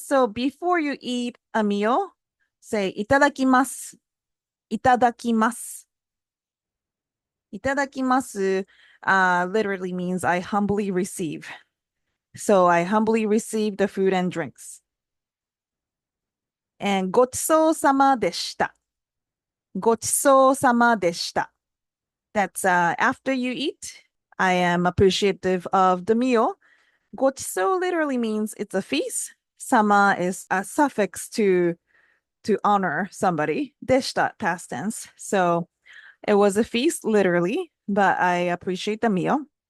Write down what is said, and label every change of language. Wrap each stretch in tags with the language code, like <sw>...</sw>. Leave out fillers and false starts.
<en>So before you eat a meal, say</en> <ja>いただきます。いただきます。いただきます</ja> <en>literally means I humbly receive. So I humbly receive the food and drinks.</en> <ja>And ごちそうさまでした。ごちそうさまでした.</ja> <en>That's after you eat, I am appreciative of the meal.</en> <ja>ごちそう</ja> <en>literally means it's a feast. Sama is a suffix to honor somebody.</en> <ja>でした</ja> <en>past tense. So it was a feast literally, but I appreciate the meal.</en>